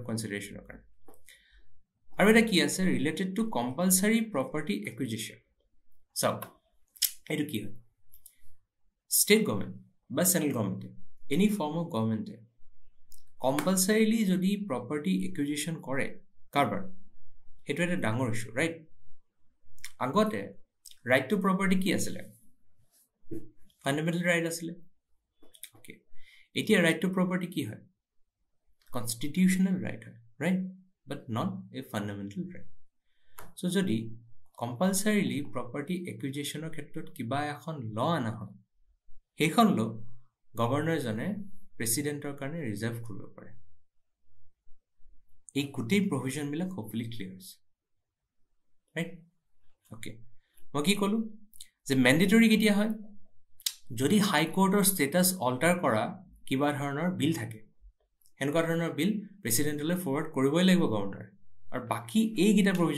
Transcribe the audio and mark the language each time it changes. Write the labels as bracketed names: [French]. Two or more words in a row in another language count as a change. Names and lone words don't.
[Assamese] কনসিডাৰেচনৰ কাৰণে আৰু এটা কি আছে [English] related to compulsory property acquisition so [Assamese] এটো কি হয় [English] state government [Assamese] বা [English] central government any form of government compulsorily [Assamese] যদি [English] property acquisition [Assamese] করে কারবার হেতু এটা ডাঙৰ [English] issue right [Assamese] আগতে [English] right to property [Assamese] কি আছিল [English] fundamental right [Assamese] আছিল ওকে এতিয়া [English] right to property [Assamese] কি হয় [English] constitutional right [Assamese] হয় [English] right but not a fundamental right so [Assamese] যদি [English] compulsorily property acquisition [Assamese] ক্ষেত্ৰত কিবা এখন ল আনা হয় সেইখন ল গভৰ্ণৰ জনে প্ৰেসিডেন্টৰ কাৰণে ৰিজাৰ্ভ কৰিব পাৰে এই গোটেই প্ৰভিজন বিলাক [English] hopefully clear [Assamese] হৈছে [English] right okay [Assamese] মই কি কলো যে ম্যান্ডেটৰি কেতিয়া হয় যদি [English] High Court status alter [Assamese] কৰা কিবা ধৰণৰ বিল থাকে হেনকুৱা ধৰণৰ বিল [English] President forward [Assamese] কৰিবই লাগিব গভৰ্ণৰ আৰু বাকি এই গিটা প্ৰভিজন